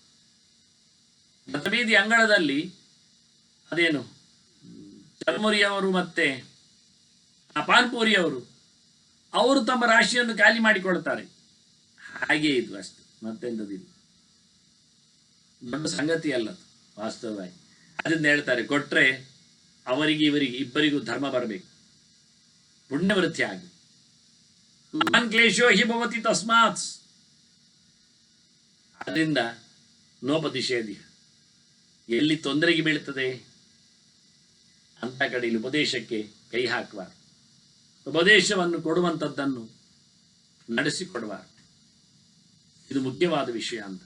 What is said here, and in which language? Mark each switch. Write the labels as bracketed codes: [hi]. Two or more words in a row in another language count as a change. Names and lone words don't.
[kn] ಬೀದಿ ಅಂಗಳದಲ್ಲಿ ಅದೇನು ಚರ್ಮುರಿಯವರು ಮತ್ತೆ ಪಾನ್ಪುರಿಯವರು ಅವರು ತಮ್ಮ ರಾಶಿಯನ್ನು ಖಾಲಿ ಮಾಡಿಕೊಳ್ತಾರೆ. ಹಾಗೆ ಇದು ಅಷ್ಟು, ಮತ್ತೆಂಥದಿಲ್ಲ. ದೊಡ್ಡ ಸಂಗತಿ ಅಲ್ಲ ವಾಸ್ತವವಾಗಿ. ಅದನ್ನ ಹೇಳ್ತಾರೆ, ಕೊಟ್ರೆ ಅವರಿಗೆ ಇವರಿಗೆ ಇಬ್ಬರಿಗೂ ಧರ್ಮ ಬರಬೇಕು, ಪುಣ್ಯವೃತ್ತಿ ಆಗಿ. [sa] ಮಾನ್ ಕ್ಲೇಶೋ ಹಿ ಭವತಿ ತಸ್ಮಾತ್. [kn] ಅದರಿಂದ ನೋಪದಿಷೇಧಿ, ಎಲ್ಲಿ ತೊಂದರೆಗೆ ಬೀಳ್ತದೆ ಅಂತ ಕಡೆಯಲ್ಲಿ ಉಪದೇಶಕ್ಕೆ ಕೈ ಹಾಕಬಾರದು. ಉಪದೇಶವನ್ನು ಕೊಡುವಂಥದ್ದನ್ನು ನಡೆಸಿಕೊಡಬಾರದು. ಇದು ಮುಖ್ಯವಾದ ವಿಷಯ ಅಂತ.